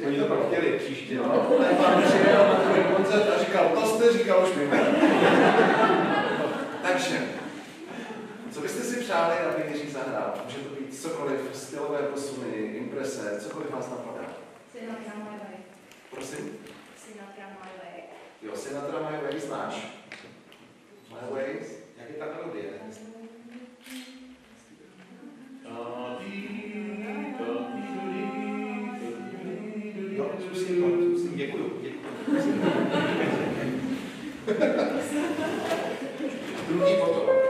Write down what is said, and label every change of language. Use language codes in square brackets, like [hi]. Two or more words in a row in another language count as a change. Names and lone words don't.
[cs] Oni to pak chtěli příště. No, ten pán přijel na ten koncert a říkal, to jste říkal už mimo. Takže, co byste si přáli, aby Jiří zahrál? Může to být cokoliv, stylové posuny, imprese, cokoliv vás napadá. Sinatra My Way. Prosím? Sinatra My Way. Jo, Sinatra My Way znáš? My Ways? Jak je ta melodie? Jo, zkusím, děkuju. Druhý potom.